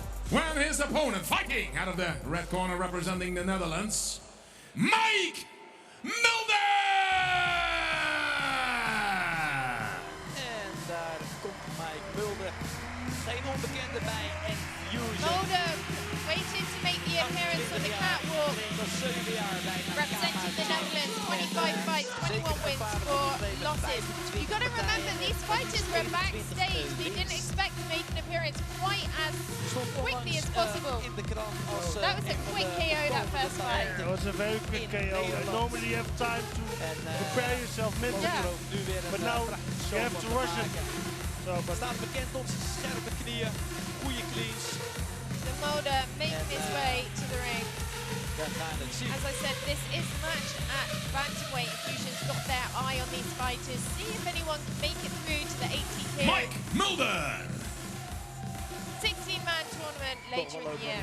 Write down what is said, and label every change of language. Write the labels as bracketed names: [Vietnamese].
[English] Well, his opponent fighting out of the red corner representing the Netherlands, Mike Mulder! [Dutch] En daar komt Mike Mulder. Geen onbekende bij Infusion. [English] Mulder waiting to make the appearance on the catwalk. [Dutch] Al 7 jaar bij [English] Representing the Netherlands, 25 fights, 21 wins, 4 losses. You got to remember, these fighters were backstage. They didn't expect to make an appearance quite as quickly as possible. That was a quick KO, that first fight. It was a very quick KO. And normally you have time to prepare yourself mentally. But now you have to rush it. [Dutch] Hij staat bekend om zijn scherpe knieën, goede cleans. [English] So Mulder making his way to the ring. [Dutch] We gaan het zien. [English] As I said, this is the match at bantamweight. Infusion's got their eye on these fighters. See if anyone can make it through to the 80 kg. Mike Mulder! 16-man tournament later in the year.